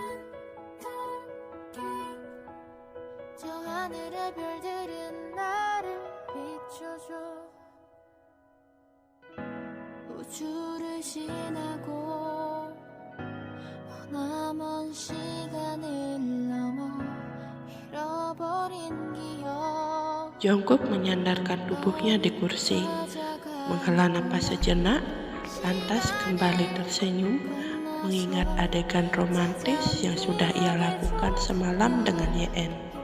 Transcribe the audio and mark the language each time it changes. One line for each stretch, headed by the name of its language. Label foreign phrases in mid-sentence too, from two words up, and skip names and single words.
Korean: 저 하늘의 별들은 나를 비춰줘. 우주를 지나고 머나먼 시간을 넘어 잃어버린 기억.
Indonesian: Jungkook menyandarkan tubuhnya di kursi, menghela napas sejenak, lantas kembali tersenyum mengingat adegan romantis yang sudah ia lakukan semalam dengan Yeon.